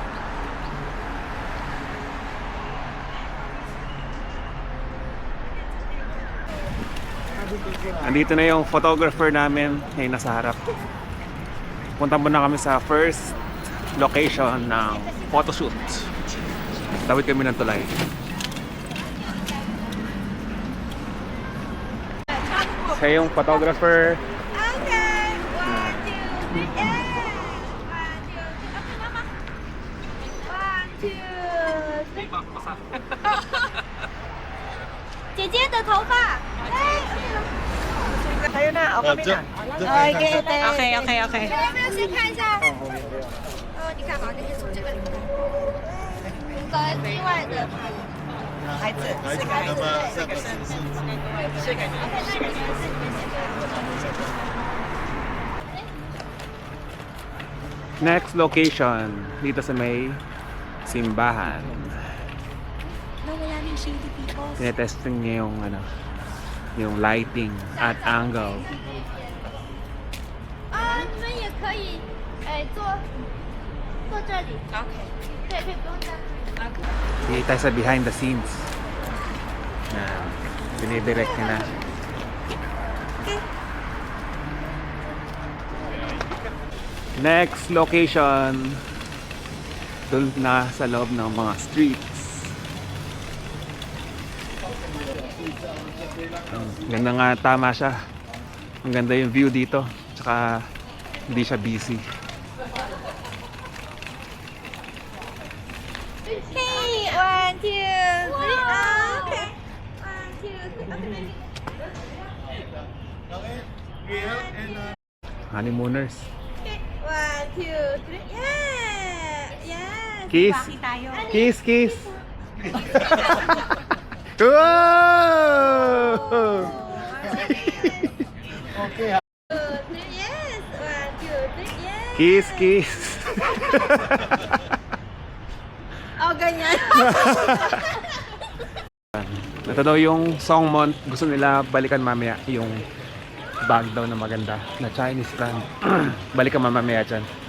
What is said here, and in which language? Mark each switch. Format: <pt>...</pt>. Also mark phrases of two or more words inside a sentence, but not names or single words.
<tl>Andito na yung photographer namin ngayon nasa harap. Punta muna kami sa</tl> <en>first location</en> <tl>ng photoshoot. Tawid kami ng tulay. Siya yung photographer.</tl> <en>Okay, 1, 2, 3, yeah. 1, 2, 3.</en> <zh>1, 2, 3.姐姐的头发。</zh> <tl>Tayo na, o kami na.</tl> <zh>OK，有没有先看一下？你看好，那个是这个，跟另外的。孩子，四个孩子，四个女。</zh> <en>Next location,</en> <tl>dito sa may simbahan. Tinetesting niya yung ano, yung lighting at angle.</tl> <zh>你们也可以，坐这里。OK。可以不用这样。OK。</zh> <tl>Dito tayo sa</tl> <en>behind the scenes.</en> <tl>Yan. Dinidirect niya na.</tl> <en>Next location,</en> <tl>doon na sa loob ng mga streets. Ganda nga, tama siya. Ang ganda yung view dito. Tsaka hindi siya busy.</tl> <en>Hey, 1, 2, 3. Okay. 1, 2, 3. Honeymooners. 1, 2, 3. Yeah. Yes. Kiss. Kiss, kiss. Wow! Okay. 2, 3. Yes. 1, 2, 3. Yes. Kiss, kiss.</en> <tl>Oh, ganyan. Ito daw yung Songmont. Gusto nila balikan mamaya yung bag daw na maganda na</tl> <en>Chinese brand.</en> <tl>Balikan mamaya dyan.</tl>